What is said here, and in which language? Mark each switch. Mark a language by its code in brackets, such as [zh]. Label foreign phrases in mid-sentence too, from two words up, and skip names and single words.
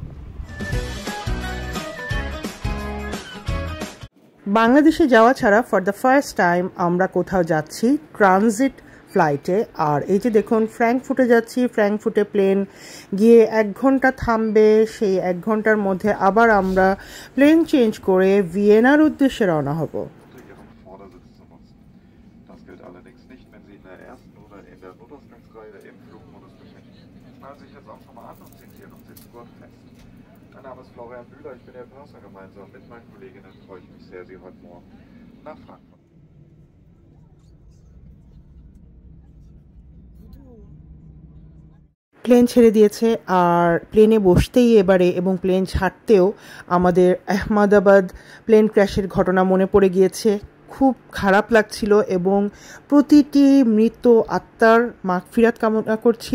[bn] বাংলাদেশে যাওয়া ছাড়া [en] for the first time [bn] আমরা কোথাও যাচ্ছি ট্রানজিট ফ্লাইটে। আর এই যে দেখুন, ফ্র্যাঙ্কফুটে যাচ্ছি। ফ্র্যাঙ্কফুটে প্লেন গিয়ে 1 ঘন্টা থামবে, সেই 1 ঘন্টার মধ্যে আবার আমরা [en] plane change [bn] করে ভিয়েনার উদ্দেশ্যে রওনা হব। [de] Schnallen Sie sich jetzt auch schon mal an und sind hier noch sitzgurtfest. Mein Name ist Florian Bühler, ich bin Ihr Purser. Gemeinsam mit meinen Kolleginnen freue ich mich sehr, Sie heute Morgen nach Frankfurt. [bn] প্লেন ছেড়ে দিয়েছে, আর প্লেনে বসতেই এবারে এবং প্লেন ছাড়তেও আমাদের আহমেদাবাদ প্লেন ক্র্যাশের ঘটনা মনে পড়ে গিয়েছে। খুব খারাপ লাগছিল এবং প্রতিটি মৃত আত্মার মাগফিরাত কামনা করছি।